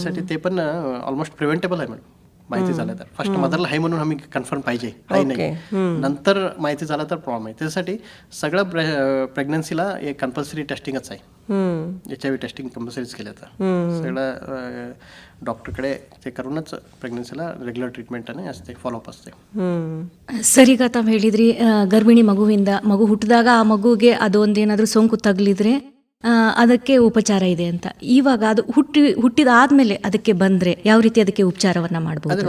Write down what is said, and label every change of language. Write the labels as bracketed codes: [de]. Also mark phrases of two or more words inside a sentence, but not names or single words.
[mr] त्यासाठी ते पण [en] almost preventable [mr] आहे मॅडम. माहिती झालं तर फर्स्ट मदरला आहे म्हणून आम्ही कन्फर्म पाहिजे आहे नाही, नंतर माहिती झालं तर प्रॉब्लेम आहे. त्यासाठी सगळं प्रेग्नन्सीला एक [en] compulsory testing [mr] आहे. [en] HIV testing compulsory [mr] केलं तर सगळं डॉक्टरकडे ते करूनच ಪ್ರೆಗ್ನೆನ್ಸಿला [en] regular treatment [kn] ಅನ್ನೇ ಅಷ್ಟೇ ಫಾಲೋಅಪ್ ಅಷ್ಟೇ. ಸರ್, ಈಗ ತಾವು ಹೇಳಿದ್ರಿ ಗರ್ಭಿಣಿ ಮಗು ಹುಟ್ಟಿದಾಗ ಆ ಮಗುಗೆ ಅದೊಂದೇನಾದ್ರೂ ಸೋಂಕು ತಗಲಿದ್ರೆ ಅದಕ್ಕೆ ಉಪಚಾರ ಇದೆ ಅಂತ. ಇವಾಗ ಅದು ಹುಟ್ಟಿದಾದ್ಮೇಲೆ ಅದಕ್ಕೆ ಬಂದ್ರೆ ಯಾವ ರೀತಿ ಅದಕ್ಕೆ ಉಪಚಾರವನ್ನ ಮಾಡಬಹುದು?